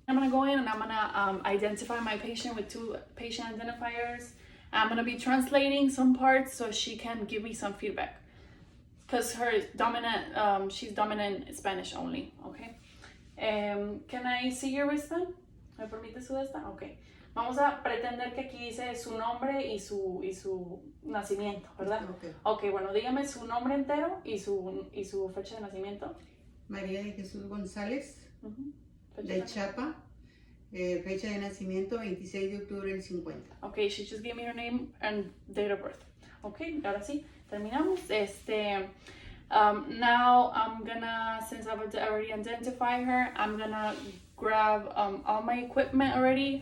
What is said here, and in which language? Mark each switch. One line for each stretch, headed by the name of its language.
English: I'm gonna go in and I'm gonna identify my patient with 2 patient identifiers. I'm gonna be translating some parts so she can give me some feedback, because she's dominant Spanish only. Okay. Can I see your wristband?
Spanish: ¿Me permite su esta? Okay. Vamos a pretender que aquí dice su nombre y su nacimiento, ¿verdad? Okay, bueno, dígame su nombre entero y su fecha de nacimiento. María de Jesús González, de Chapa, fecha de nacimiento 26 de octubre del 50.
English: Okay, she just gave me her name and date of birth.
Spanish: Okay, ahora sí, terminamos.
English: Now I'm gonna, since I've already identified her, I'm gonna grab all my equipment already.